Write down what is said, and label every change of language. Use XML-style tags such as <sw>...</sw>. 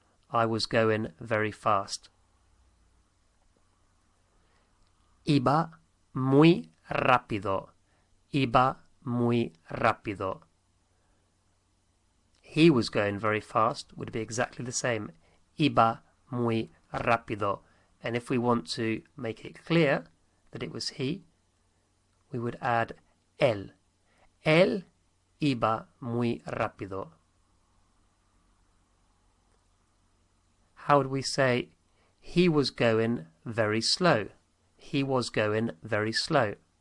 <en>I was going very fast.</en> <es>Iba muy rápido. Iba muy rápido.</es> <en>He was going very fast would be exactly the same.</en> <es>Iba muy rápido.</es> <en>And if we want to make it clear, that it was he, we would add él.</en> <es>Él iba muy rápido.</es> <en>How would we say he was going very slow? He was going very slow.</en>